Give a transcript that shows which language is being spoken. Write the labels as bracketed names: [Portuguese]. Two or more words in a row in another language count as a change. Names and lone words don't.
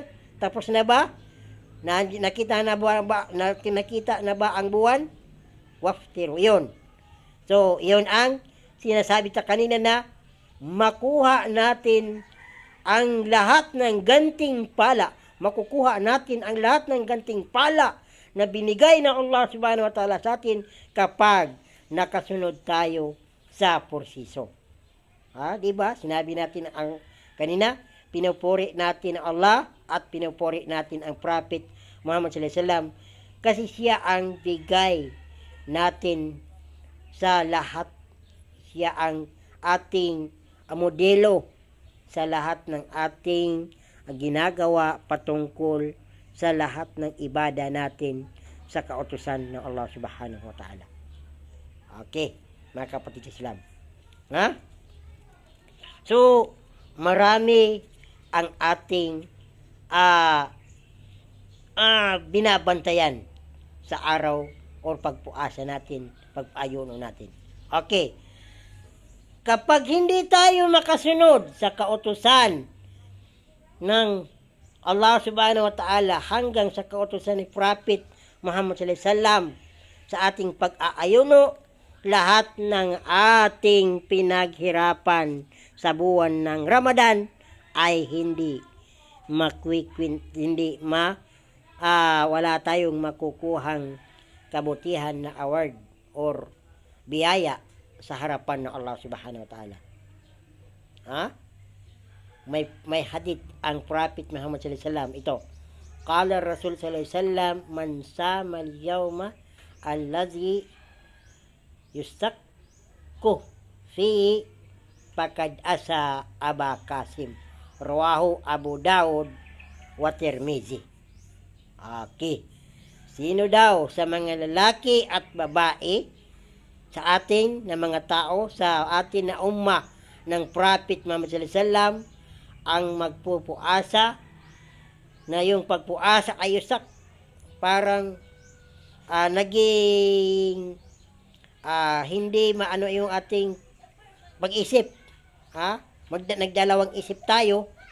[Filipino] Tapos na ba? Nakita na ba ang buwan? Waftiru. Yun. So, yun ang sinasabi ta kanina na makuha natin ang lahat ng ganting pala. Makukuha natin ang lahat ng ganting pala na binigay ng Allah [Arabic] سبحانه وتعالى [Filipino] sa atin kapag nakasunod tayo sa porsiso. Diba? Sinabi natin ang kanina, pinupuri natin ang Allah at pinupuri natin ang Prophet Muhammad [Arabic] صلى الله عليه وسلم [Filipino] kasi siya ang bigay natin sa lahat. Siya ang ating modelo sa lahat ng ating ginagawa patungkol sa lahat ng ibada natin sa kautusan ng Allah [Arabic] سبحانه وتعالى. [Filipino] Okay, mga kapatid sa Islam. So, marami ang ating binabantayan sa araw o pagpuasa natin, pag-ayuno natin. Okay. Kapag hindi tayo makasunod sa kautusan ng Allah [Arabic] سبحانه وتعالى [Filipino] hanggang sa kautusan ni Prophet Muhammad [Arabic] صلى الله عليه وسلم [Filipino] sa ating pag-aayuno, lahat ng ating pinaghirapan sa buwan ng Ramadan ay hindi wala tayong makukuhang kabutihan na award or biyaya sa harapan ng Allah [Arabic] سبحانه وتعالى. [Filipino] May hadith ang Prophet Muhammad [Arabic] صلى الله عليه وسلم [Filipino] ito. [Arabic] قال رسول صلى الله عليه وسلم من صام اليوم الذي يشك فيه فقد عصى أبا القاسم. رواه أبو داود و الترمذي. Okay. [Filipino] Sino daw sa mga lalaki at babae sa ating na mga tao sa atin na ummah ng Prophet Muhammad [Arabic] صلى الله عليه وسلم [Filipino] ang magpupuasa na yung pagpuasa ay yusak parang naging hindi maano yung ating pag-isip. Nagdalawang isip tayo.